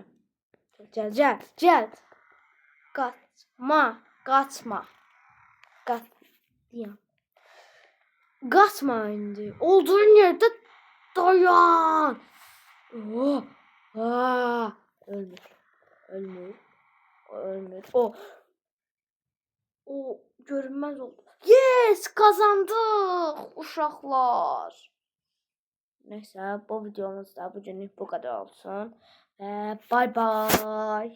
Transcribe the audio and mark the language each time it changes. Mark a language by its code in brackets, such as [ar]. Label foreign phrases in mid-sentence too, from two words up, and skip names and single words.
[az] Gəl, gəl, gəl. Qaçma, qaçma. Qaçma. Qaçma indi. Olduğun yerdə dayan. Oh. Aa, ölmür. Ölmür. Ölmür. [tr] O görünmez oldu. Yes, kazandık uşaqlar. Neyse, bu videomuz da bugünlük bu kadar olsun. [en] Ve bye bye.